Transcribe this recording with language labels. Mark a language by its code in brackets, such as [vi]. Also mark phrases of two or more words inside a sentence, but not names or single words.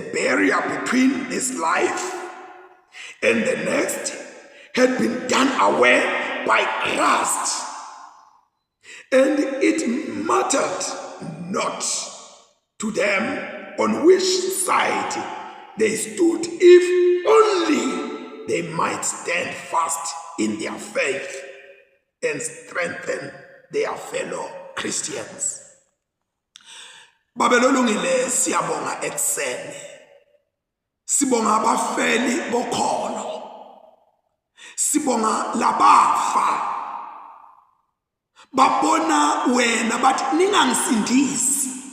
[en] barrier between this life and the next had been done away by Christ, and it mattered not to them on which side they stood, if only they might stand fast in their faith and strengthen their fellow Christians. [zu] Babelolungile siyabonga ekseni. Sibonga abafeli bokholo. Sibonga labafa. Babona wena bathi ningangisindisi.